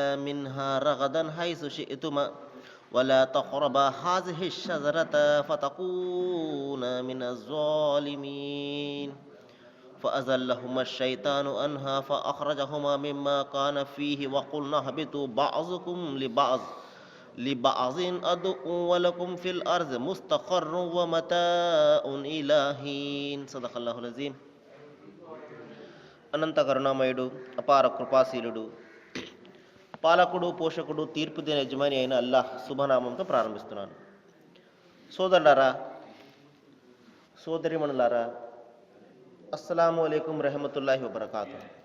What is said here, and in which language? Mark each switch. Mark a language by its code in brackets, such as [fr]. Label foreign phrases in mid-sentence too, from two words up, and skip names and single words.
[ar] منها رغدا حيث شئتما ولا تقربا هذه الشجرة فتكونا من الظالمين فأزلهما الشيطان عنها فأخرجهما مما كان فيه وقلنا اهبطوا بعضكم لبعض عدو ولكم في الأرض مستقر ومتاع إلى حين صدق الله العظيم. [te] అనంత కరుణామయుడు, అపార కృపాశీలుడు, పాలకుడు, పోషకుడు, తీర్పు దేని యజమాని అయిన అల్లాహ్ శుభనామంతో ప్రారంభిస్తున్నాను. సోదరులారా, సోదరిమణులారా, [ar] السلام عليكم رحمة الله وبركاته.